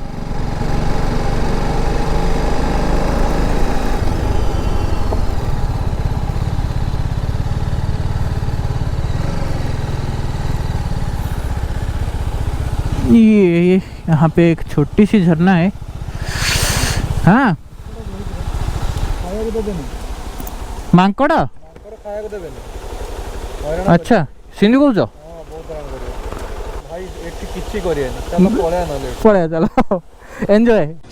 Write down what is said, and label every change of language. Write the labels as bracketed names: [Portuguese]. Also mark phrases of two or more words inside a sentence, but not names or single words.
[Hindi] ये यहाँ पे एक छोटी सी झरना है। हाँ, [Odia] ମାଙ୍କଡ଼ ଖାଇବାକୁ ଦେବେନି। ଆଚ୍ଛା, ସେମିତି କହୁଛ? ଭାଇ ଏଠି କିଛି କରିବେନି, ଚାଲ ପଳେଇବା, ନହେଲେ ପଳେଇବା, ଚାଲ ଏନ୍ଜୟ।